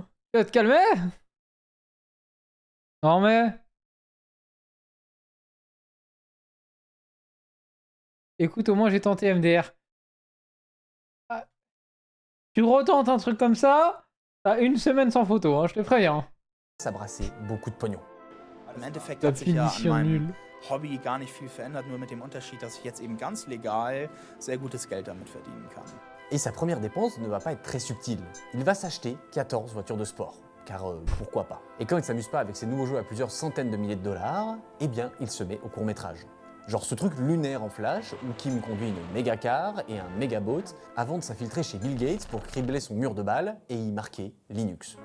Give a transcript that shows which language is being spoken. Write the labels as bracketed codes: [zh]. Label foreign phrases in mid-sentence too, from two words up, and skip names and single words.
[fr] Tu vas te calmer? Non mais... Écoute, au moins j'ai tenté MDR. Ah. Tu retentes un truc comme ça, t'as 1 semaine sans photo, hein, je te préviens. Ça brassait beaucoup de pognon. [de] Im Endeffekt [fr] La [de] hat sich ja an [fr] finition [de] meinem [fr] nulle. [de] Hobby gar nicht viel verändert, nur mit dem Unterschied, dass ich jetzt eben ganz legal sehr gutes Geld damit verdienen kann. [fr] Et sa première dépense ne va pas être très subtile. Il va s'acheter 14 voitures de sport. Car pourquoi pas. Et quand il s'amuse pas avec ses nouveaux jeux à plusieurs centaines de milliers de dollars, eh bien il se met au court-métrage. Genre ce truc lunaire en flash où Kim conduit une méga car et un méga boat avant de s'infiltrer chez Bill Gates pour cribler son mur de balles et y marquer Linux.